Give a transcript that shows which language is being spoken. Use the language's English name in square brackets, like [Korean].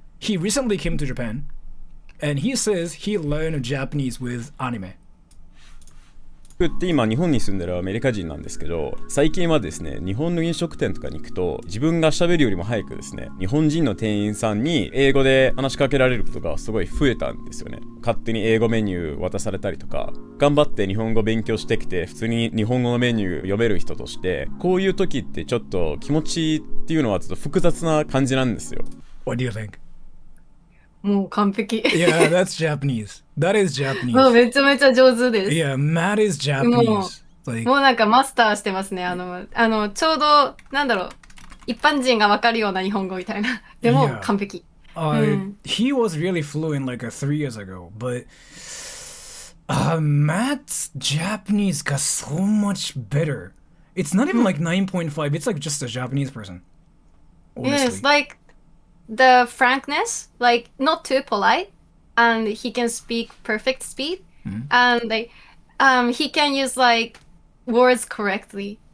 [English] He recently came to Japan. And he says he learned Japanese with anime. [Japanese] 僕って今日本に住んでるアメリカ人なんですけど、最近はですね、日本の飲食店とかに行くと自分が喋るよりも早くですね、日本人の店員さんに英語で話しかけられることがすごい増えたんですよね。勝手に英語メニュー渡されたりとか、頑張って日本語勉強してきて普通に日本語のメニュー読める人として、こういう時ってちょっと気持ちっていうのはちょっと複雑な感じなんですよ。 [English] What do you think? [Japanese] もう完璧。 [English] Yeah, that's Japanese. That is Japanese. [Japanese] もうめちゃめちゃ上手です。 [English] Yeah, Matt is Japanese. [Japanese] もうなんかマスターしてますね。ちょうど、なんだろう、一般人がわかるような日本語みたいな。でも、完璧。 [English] He was really fluent like 3 years ago, but Matt's Japanese got so much better. It's not even like 9.5, it's like just a Japanese person. Yes, like the frankness, like not too polite, and he can speak perfect speed, and like he can use like words correctly.